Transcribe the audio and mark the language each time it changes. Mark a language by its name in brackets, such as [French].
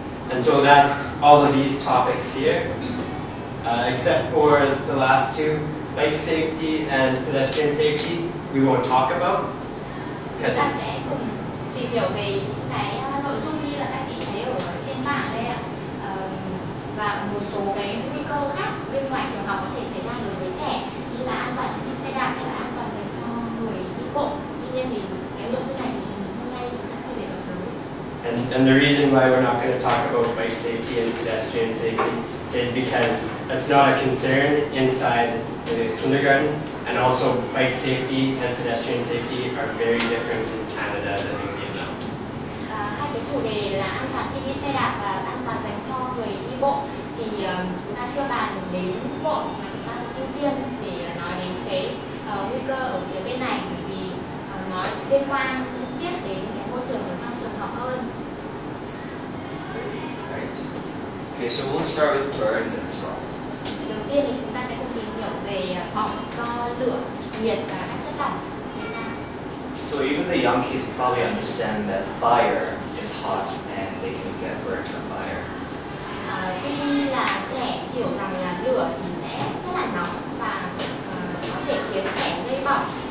[English] And so that's all of these topics here, except for the last two, bike safety and pedestrian safety, we won't talk about. [Vietnamese] Chúng ta sẽ cùng tìm hiểu về những cái nội dung như là các chị thấy ở trên bảng đây ạ. Và một số cái nguy cơ khác bên ngoài trường học có thể xảy ra đối với trẻ, như là an toàn đi xe đạp hay là an toàn dành cho người đi bộ. Tuy nhiên thì cái nội dung này thì hôm nay chúng ta chưa đề cập tới. [English] And the reason why we're not going to talk about bike safety and pedestrian safety is because that's not a concern inside the kindergarten, and also bike safety and pedestrian safety are very different in Canada than in Vietnam. [Vietnamese] Hai cái chủ đề là an toàn khi đi xe đạp và an toàn dành cho người đi bộ thì chúng ta chưa bàn đến bộ, mà chúng ta ưu tiên để nói đến cái nguy cơ ở phía bên này, bởi vì nó liên quan trực tiếp đến cái môi trường ở trong trường học hơn. [English] Right. Okay, so we'll start with burns and storms. [Vietnamese] Đầu tiên thì chúng ta sẽ cùng tìm hiểu về bỏng do lửa, nhiệt và các chất lỏng gây ra. [English] So even the young kids probably understand that fire is hot and they can get burned from fire. [Vietnamese] Tuy là trẻ hiểu rằng là lửa thì sẽ rất là nóng và có thể khiến trẻ gây bỏng.